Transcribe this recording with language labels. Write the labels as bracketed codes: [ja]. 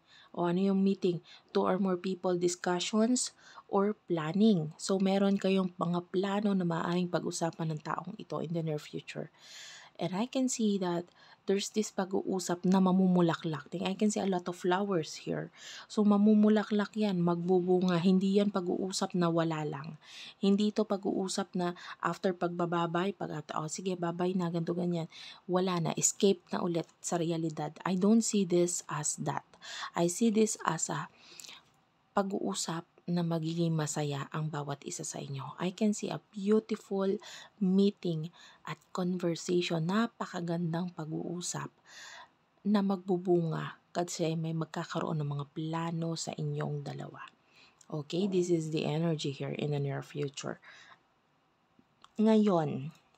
[tl] O ano yung [en] meeting? 2 or more people discussions or planning. [tl] So, meron kayong mga plano na maaaring pag-usapan ng taong ito in the near future. [en] And I can see that there's this [tl] pag-uusap na mamumulaklak. [en] I can see a lot of flowers here. [tl] So, mamumulaklak yan, magbubunga. Hindi yan pag-uusap na wala lang. Hindi ito pag-uusap na after pagbababay, sige, babay na, ganito, ganyan. Wala na, escape na ulit sa realidad. [en] I don't see this as that. I see this as a [tl] pag-uusap na magiging masaya ang bawat isa sa inyo. [en] I can see a beautiful meeting at conversation. [tl] Napakagandang pag-uusap na magbubunga kasi may magkakaroon ng mga plano sa inyong dalawa. [en] Okay, this is the energy here in the near future. [tl] Ngayon,